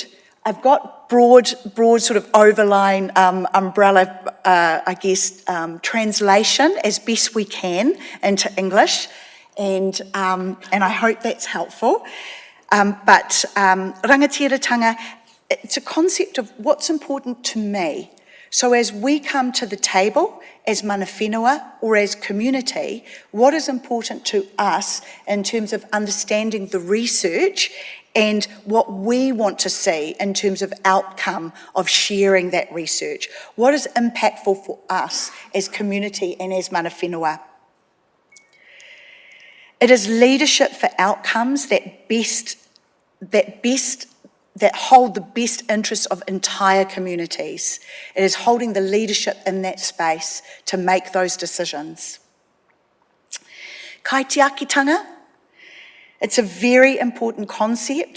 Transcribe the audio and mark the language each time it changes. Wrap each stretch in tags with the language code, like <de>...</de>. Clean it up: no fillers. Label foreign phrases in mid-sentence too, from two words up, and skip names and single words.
<en>I've got broad sort of overline umbrella, translation as best we can into English, and I hope that's helpful. But rangatiratanga, it's a concept of what's important to me. So as we come to the table, as</en> <mi>mana whenua</mi> <en>or as community, what is important to us in terms of understanding the research and what we want to see in terms of outcome of sharing that research? What is impactful for us as community and as</en> <mi>mana whenua?</mi> <en>It is leadership for outcomes that hold the best interests of entire communities. It is holding the leadership in that space to make those decisions. Kaitiakitanga, it's a very important concept.</en>